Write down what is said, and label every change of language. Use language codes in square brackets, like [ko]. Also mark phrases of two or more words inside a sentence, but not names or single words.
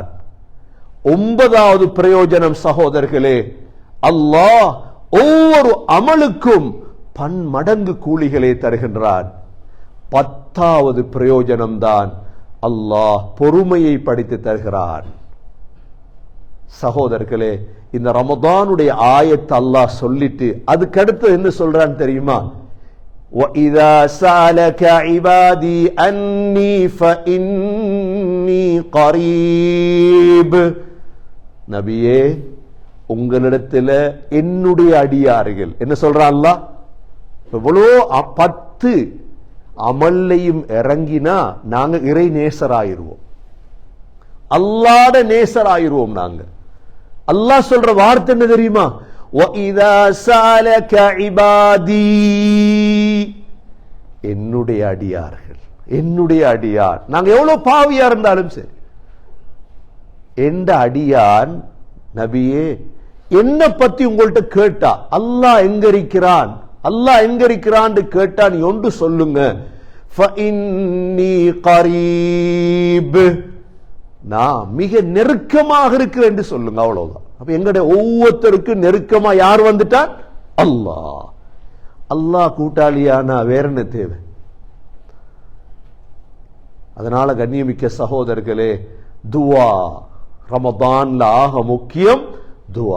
[ta] ஒன்பதாவது பிரயோஜனம் சகோதரர்களே, அல்லாஹ் ஒவ்வொரு அமலுக்கும் பன்மடங்கு கூலிகளை தருகின்றான். 10வது பிரயோஜனம் தான் அல்லாஹ் பொறுமையை படித்து தருகிறான். சகோதரர்களே, இந்த ரமதானுடைய ஆயத்தை அல்லாஹ் சொல்லிட்டு அதுக்கடுத்து என்ன சொல்றான்னு தெரியுமா? [ar] وَإِذَا سَأَلَكَ عِبَادِي أَنِّي فَإِنِّي قَرِيبٌ. [ta] நபியே, உங்களிடத்துல என்னுடைய அடியார்கள் என்ன சொல்றான் அல்லாஹ்? எவ்வளோ 10 அமல்லையும் இறங்கினா நாங்க இறை நேசராயிருவோம், அல்லாஹ்ட நேசராயிருவோம். நாங்க அல்லாஹ் சொல்ற வார்த்தை என்ன தெரியுமா? [ar] وَإِذَا سَأَلَكَ عِبَادِي, [ta] என்னுடைய அடியார்கள், என்னுடைய அடியார். நாங்க எவ்வளவு பாவியா இருந்தாலும் சரி, எந்த அடியான் நபியே என்ன பத்தி உங்கள்ட்ட கேட்டா அல்லாஹ் எங்க இருக்கிறான், அல்லாஹ் எங்க இருக்கிறான்னு கேட்டா நீ ஒன்று சொல்லுங்க, [ar] فَإِنِّي قَرِيبٌ, [ta] நான் மிக நெருக்கமாக இருக்கிறேன் என்று சொல்லுங்க. அவ்வளவுதான். அப்ப எங்களுடைய ஒவ்வொருத்தருக்கும் நெருக்கமா யார் வந்துட்டார்? அல்லாஹ். அல்லாஹ் கூட்டாளியானா வேற என்ன தேவை? அதனால கண்ணியமிக்க சகோதரர்களே, துவா ரமதான்ல ஆக முக்கியம் துவா.